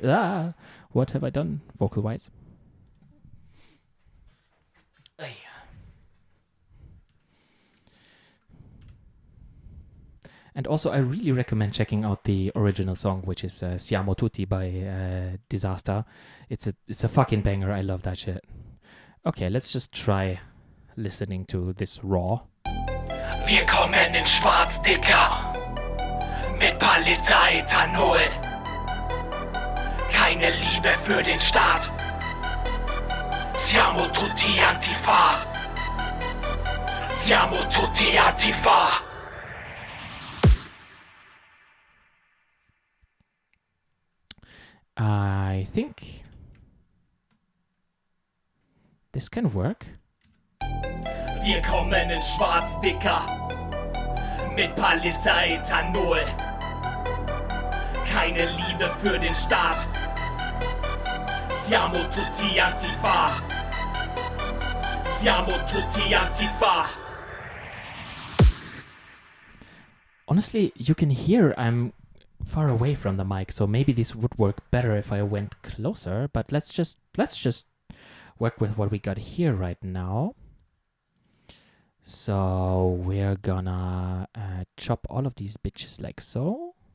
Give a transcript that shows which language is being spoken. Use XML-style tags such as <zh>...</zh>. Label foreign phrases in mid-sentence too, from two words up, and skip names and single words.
<en>What have I done vocal wise? And also, I really recommend checking out the original song, which is Siamo Tutti by Disaster. It's a fucking banger. I love that shit. Okay, let's just try listening to this raw.</en> <de>Wir kommen in Schwarz, Dicker. Mit paar Liter Ethanol. Keine Liebe für den Staat.</de> <it>Siamo tutti Antifa. Siamo tutti Antifa.</it> <en>I think this can work.</en> <de>Wir kommen in Schwarz, Dicker. Mit paar Liter Ethanol. Keine Liebe für den Staat.</de> <it>Siamo tutti Antifa. Siamo tutti Antifa.</it> <en>Honestly, you can hear I'm far away from the mic, so maybe this would work better if I went closer, but let's just work with what we got here right now. So we're gonna chop all of these bitches like so.</en>